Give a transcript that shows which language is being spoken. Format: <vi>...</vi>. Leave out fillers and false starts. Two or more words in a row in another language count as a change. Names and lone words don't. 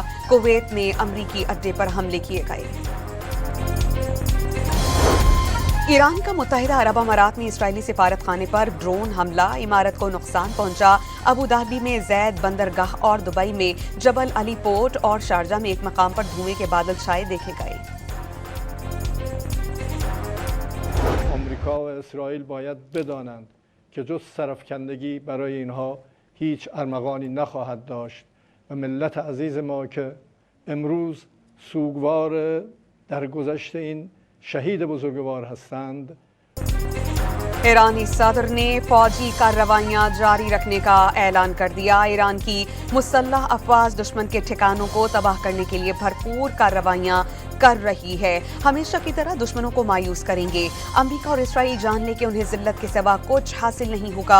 <ur>کویت میں امریکی اڈے پر حملے کیے گئے۔ ایران کا متحدہ عرب امارات میں اسرائیلی سفارت خانے پر ڈرون حملہ، عمارت کو نقصان پہنچا۔ ابوظہبی میں زید بندرگاہ اور دبئی میں جبل علی پورٹ اور شارجہ میں ایک مقام پر دھوئیں کے بادل چھائے دیکھے گئے۔</ur> <fa>آمریکا و اسرائیل باید بدانند که جز سرافکندگی برای اینها هیچ ارمغانی نخواهد داشت و ملت عزیز ما که امروز سوگوار درگذشت این شہید بزرگوار ہستند۔</fa> <ur>ایرانی صدر نے فوجی کارروائیاں جاری رکھنے کا اعلان کر دیا۔ ایران کی مسلح افواج دشمن کے ٹھکانوں کو تباہ کرنے کے لیے بھرپور کارروائیاں کر رہی ہے، ہمیشہ کی طرح دشمنوں کو مایوس کریں گے۔ امریکہ اور اسرائیل جان لے کہ انہیں ذلت کے سوا کچھ حاصل نہیں ہوگا۔</ur>